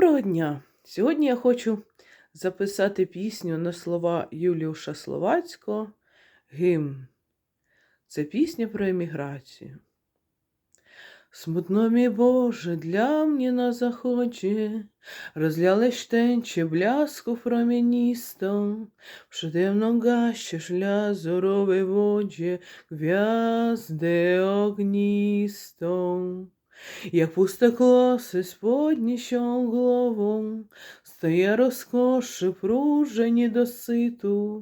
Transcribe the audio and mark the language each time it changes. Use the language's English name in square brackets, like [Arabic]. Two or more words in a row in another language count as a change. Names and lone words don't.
[Ukrainian] Доброго дня! Сьогодні я хочу записати пісню на слова Юліуша Словацького «Гімн». Це пісня про еміграцію. [Polish] Smutno mi, Boże, dla mnie na zachodzie, rozliałeś tęczę blasków promienistą, przede mną gasisz w lazurowej wodzie gwiazdę ognistą. Jak puste kłosy z podniesią głową, staje rozkoszy próże niedosytu.